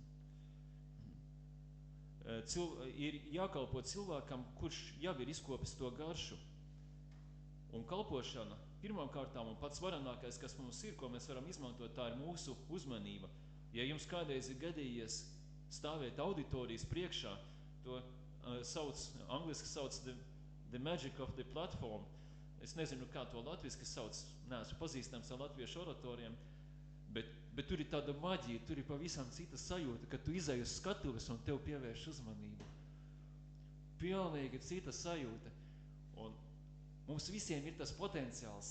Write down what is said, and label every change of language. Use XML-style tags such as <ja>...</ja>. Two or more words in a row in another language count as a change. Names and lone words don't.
<lv>Ir jākalpo cilvēkam, kurš jau ir izkopis to garšu. Un kalpošana pirmām kārtām un pats varenākais, kas mums ir, ko mēs varam izmantot, tā ir mūsu uzmanība. Ja jums kādreiz ir gadījies stāvēt auditorijas priekšā, to angliski sauc</lv> <en>the magic of the platform.</en> <lv>Es nezinu, kā to latviski sauc, neesmu pazīstams ar latviešu oratoriem, bet tur ir tāda maģija, tur ir pavisam cita sajūta, ka tu izej uz skatuves un tev pievērš uzmanību. Pilnīgi cita sajūta. Un mums visiem ir tas potenciāls.</lv>